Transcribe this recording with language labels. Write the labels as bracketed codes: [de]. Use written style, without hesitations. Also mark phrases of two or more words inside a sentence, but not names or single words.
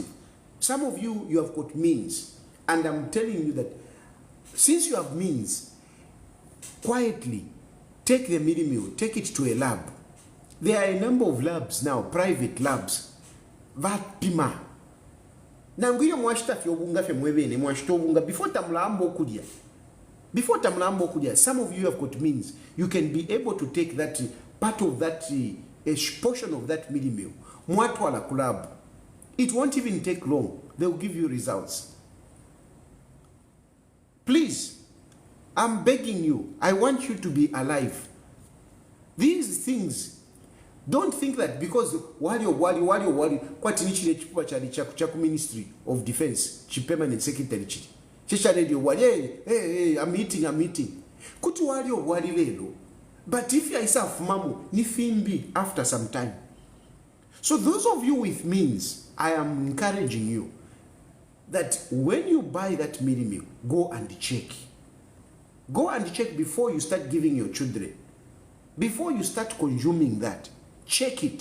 [en] Some of you have got means, and I'm telling you that since you have means, quietly take the meal, take it to a lab. There are a number of labs now, private labs. [bem] That pima. [en] Now we [bem] mwashita fyobunga fyemwebene, mwashita obunga before tamlambo kudia. [en] Some of you have got means. You can be able to take that part of that, a portion of that meal. [bem] Mwatwala kulab. [en] It won't even take long. They will give you results. Please, I'm begging you. I want you to be alive. These things, don't think that because [bem] wali kwati nichile chipuwa chaku [en] Ministry of Defense, Permanent Secretary I'm eating. [bem] Kutu wali lelo. [en] But if you yourself mamu, [bem] ni fimbi [en] after some time. So those of you with means, I am encouraging you that when you buy that meal, go and check. Go and check before you start giving your children. Before you start consuming that, check it.